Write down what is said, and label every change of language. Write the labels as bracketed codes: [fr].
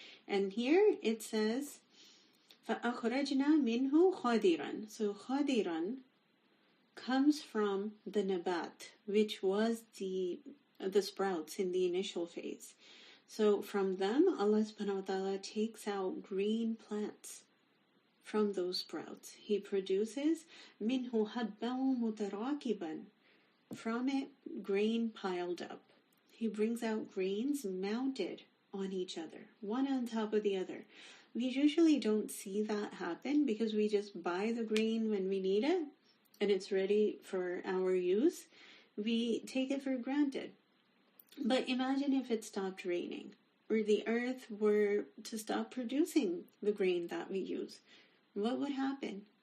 [en] And here it says [ar] فَأَخْرَجْنَا مِنْهُ خَضِرًا. [en] So خَضِرًا comes from the nabat, which was the sprouts in the initial phase. So from them, Allah subhanahu wa ta'ala takes out green plants from those sprouts. He produces [ar] مِنْهُ حَبًّا مُتَرَاكِبًا. [en] From it, grain piled up. He brings out grains mounted on each other, one on top of the other. We usually don't see that happen because we just buy the grain when we need it and it's ready for our use. We take it for granted. But imagine if it stopped raining or the earth were to stop producing the grain that we use. What would happen?